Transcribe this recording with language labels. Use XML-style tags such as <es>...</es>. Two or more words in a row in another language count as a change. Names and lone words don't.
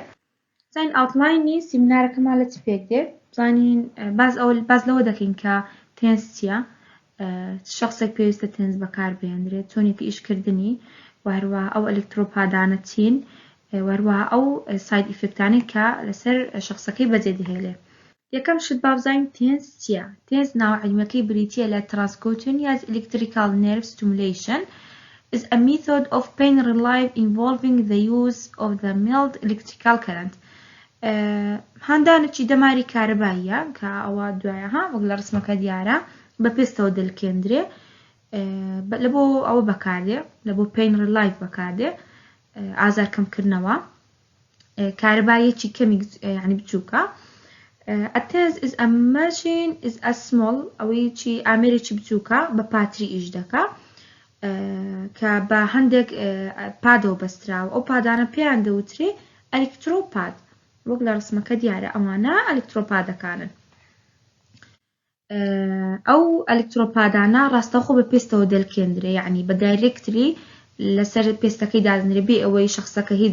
<ckb>زانین ئاوتلاینی سیمینارەکەمان لە چ پێک دێت، زانین باز لەوە دەکەین کە تێنس چییە، شخصێک پێویستە تێنس بەکاربێنرێت، چۆنێکی ئیشکردنی، و هەروەها ئەو ئەلکترۆپادانە چین، و هەروەها ئەو</ckb> <en>side effectانەی</en> <ckb>کە لەسەر شخصەکەی بەجێ دەهێڵێ. یەکەم شت با بزانین تێنس چییە. تێنس ناوعەلمیەکەی بریتیە لە</ckb> <en>transcutaneous electrical nerve stimulation is a method of pain relief involving the use of the mild electrical current.</en> <ckb>هاندانێکی دەماری کارەباییە کە ئەوە دوایە وەک لە ڕسمەکە دیارە بە پێستەوە دەلکێندرێ، لە بۆ ئەوە بەکاردێ، لە بۆ</ckb> <en>pain relief</en> <ckb>بەکاردێ، ئازار کەمکردنەوە، کارەباییەکی کەمی یعنی بچووکە.</ckb> <en>A TENS is a machine is a small</en> <ckb>ئەوەی چی ئامێرێکی بچووکە بە پاتری ئیش دەکا کە بە هەندێک پادەوە بەستراوە، ئەو پادانە پێیان دەوترێ ئەلکترۆپاد، وەک لە ڕسمەکە دیارە ئەوانە ئەلکترۆپادەکانن. ئەو ئەلکترۆپادانە ڕاستەوخۆ بە پێستەوە دەلکێندرێ، یعنی بە دایرێکتلی لەسەر پێستەکەی دادنرێ بێ ئەوەی شخصەکە هیچ</ckb>